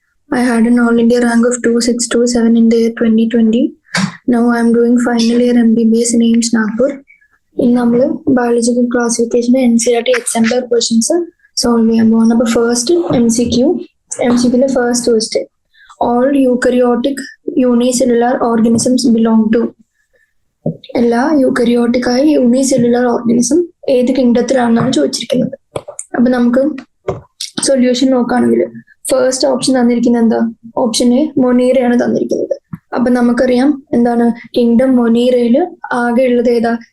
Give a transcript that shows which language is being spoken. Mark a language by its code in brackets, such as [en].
[en] I had an All India rank of 2627 in the year 2020. Now I am doing final year MBBS in AIIMS Nagpur. [ml] In നമ്മൾ biological ക്ലാസിഫിക്കേഷൻ്റെ NCERT exemplar questions solve ചെയ്യാൻ പോകുന്നത്. അപ്പോൾ first MCQലെ first question, [en] all eukaryotic unicellular organisms belong to. [ml] എല്ലാ യൂക്കറിയോട്ടിക്കായ unicellular organism ഏത് കിങ്ഡത്തിലാണെന്നാണ് ചോദിച്ചിരിക്കുന്നത്. അപ്പൊ നമുക്ക് solution നോക്കുകയാണെങ്കിൽ ഫസ്റ്റ് ഓപ്ഷൻ തന്നിരിക്കുന്നത് എന്താ? ഓപ്ഷൻ എ മൊനീറയാണ് തന്നിരിക്കുന്നത്. അപ്പൊ നമുക്കറിയാം എന്താണ് കിങ്ഡം മൊനീറയില് ആകെ ഉള്ളത് ഏതാ?